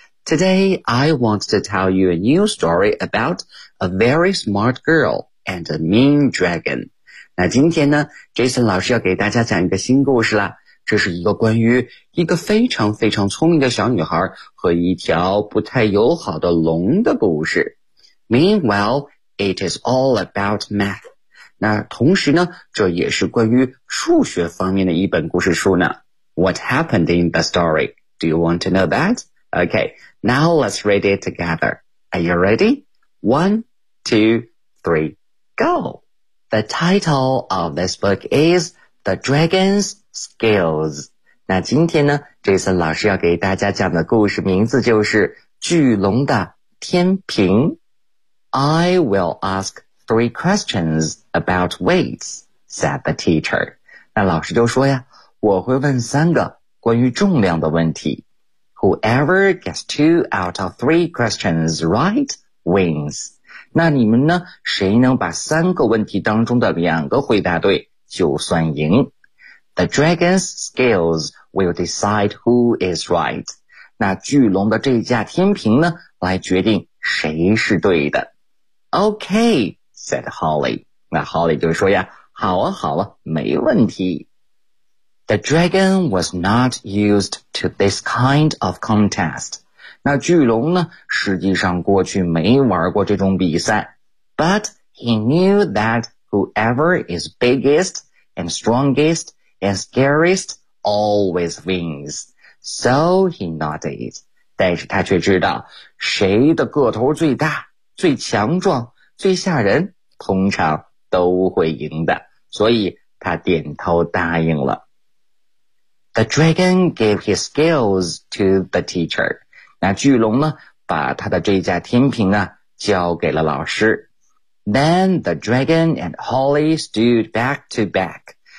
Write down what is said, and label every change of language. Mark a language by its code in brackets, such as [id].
[en] Today, I want to tell you a new story about a very smart girl and a mean dragon. [zh] 那今天呢 ,Jason 老师要给大家讲一个新故事啦。这是一个关于一个非常非常聪明的小女孩和一条不太友好的龙的故事。 [en] Meanwhile, it is all about math. [zh] 那同时呢这也是关于数学方面的一本故事书呢。 [en] What happened in the story? Do you want to know that? Okay, now let's read it together. Are you ready? 1, 2, 3, go! The title of this book is The Dragon's Skills. [zh] 那今天呢 ,Jason 老师要给大家讲的故事名字就是巨龙的天平。 [en] I will ask 3 questions about weights, said the teacher. [zh] 那老师就说呀，我会问三个关于重量的问题。 [en] Whoever gets 2 out of 3 questions right wins. [zh] 那你们呢？谁能把三个问题当中的两个回答对，就算赢。 [en] The dragon's scales will decide who is right. [zh] 那巨龙的这架天平呢，来决定谁是对的。 [en] Okay, said Holly. [zh] 那 Holly 就说呀，好啊，好啊，没问题。 [en] The dragon was not used to this kind of contest. [zh] 那巨龙呢实际上过去没玩过这种比赛。 [en] But he knew that whoever is biggest and strongest and scariest always wins. So he nodded. [zh] 但是他却知道谁的个头最大最强壮最吓人通常都会赢的。所以他点头答应了。 [en] The dragon gave his scales to the teacher. [zh] 那巨龙呢把他的这架天平啊交给了老师。 [en] Then the dragon and Holly stood back to back.